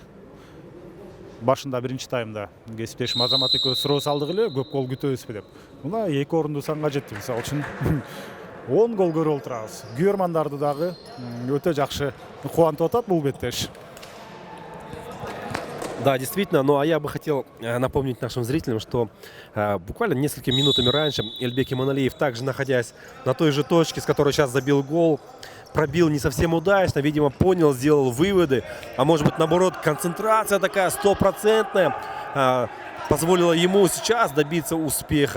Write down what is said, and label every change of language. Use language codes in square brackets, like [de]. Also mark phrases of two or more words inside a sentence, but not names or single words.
[ky] Башында биринчи таймда кесиптешим Азамат экөө суроо салдык эле, көп гол күтөбүзбү деп. Мына 2 орунду санга жетти. Мисалы үчүн 10 гол көрүп отурабыз. Күйөрмандарды дагы өтө жакшы кубантып атат бул беттеш. Да, [ru] действительно, ну а я бы хотел напомнить нашим зрителям, что буквально несколькими минутами раньше Элбек Иманалиев, также находясь на той же точке, с которой сейчас забил гол, пробил не совсем удачно, видимо, понял, сделал выводы, а может быть, наоборот, концентрация такая стопроцентная позволила ему сейчас добиться успеха.